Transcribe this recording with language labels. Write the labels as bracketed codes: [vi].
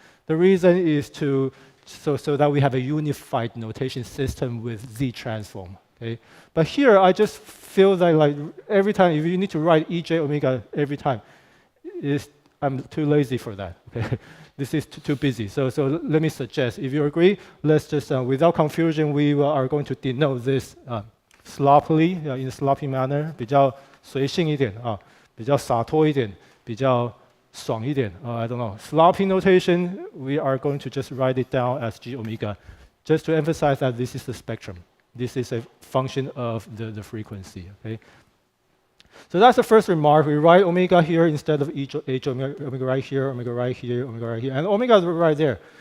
[en] The reason is so that we have a unified notation system with Z transform. Okay? But here, I just feel that like every time, if you need to write EJ omega every time, I'm too lazy for that. Okay? This is too busy. So let me suggest, if you agree, let's just, without confusion, we are going to denote this sloppily, in a sloppy manner, [zh] 比较随性一点啊，比较洒脱一点，比较爽一点。 [en] I don't know. Sloppy notation, we are going to just write it down as g omega, just to emphasize that this is the spectrum. This is a function of the frequency. Okay. So that's the first remark. We write omega here instead of h omega right here, omega right here, omega right here, and omega is right there.